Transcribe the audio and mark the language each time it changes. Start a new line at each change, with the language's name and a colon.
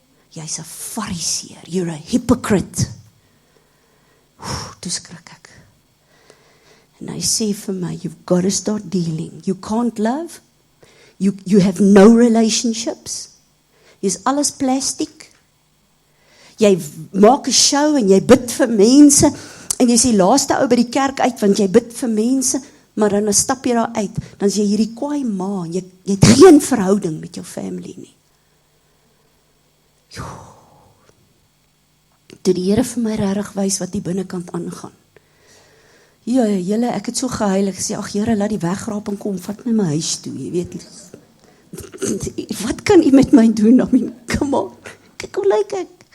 Afrikaans: Jy's 'n fariseer,
English: you're a hypocrite.
Afrikaans: Toe skrik ek. En hy sê vir my,
English: you've got to start dealing. You can't love. You have no relationships.
Afrikaans: Jy's alles plastiek. Jy maak 'n show en jy bid vir mense. En jy's die laaste ou by die kerk uit, want jy bid vir mense. Maar dan stap jy daar uit. Dan is jy hierdie kwaai ma. Jy het geen verhouding met jou family nie. Toe die Here vir my regtig wys wat die binnekant aangaan. Ja, julle, ek het so gehuil, ek sê, ag Here, laat die wegraping kom, vat my huis toe, jy weet. Wat kan U met my doen?
English: I mean, come on.
Afrikaans: Kyk hoe lyk ek.